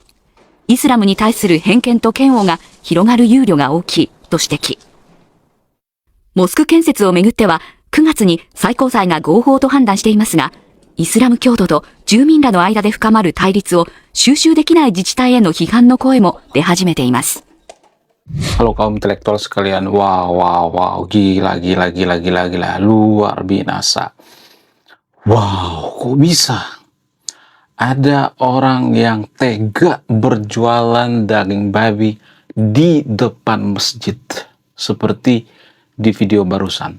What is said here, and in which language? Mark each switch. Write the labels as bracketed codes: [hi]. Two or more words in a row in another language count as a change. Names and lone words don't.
[ja] イスラムに対する偏見と嫌悪が広がる憂慮が大きいと指摘。モスク建設をめぐっては9月に最高裁が合法と判断していますが、イスラム教徒と住民らの間で深まる対立を収拾できない自治体への批判の声も出始めています。 [id] Halo kaum intelektual sekalian, wow, gila, luar biasa. Wow, kok bisa? Ada orang yang tega berjualan daging babi di depan masjid, seperti di video barusan.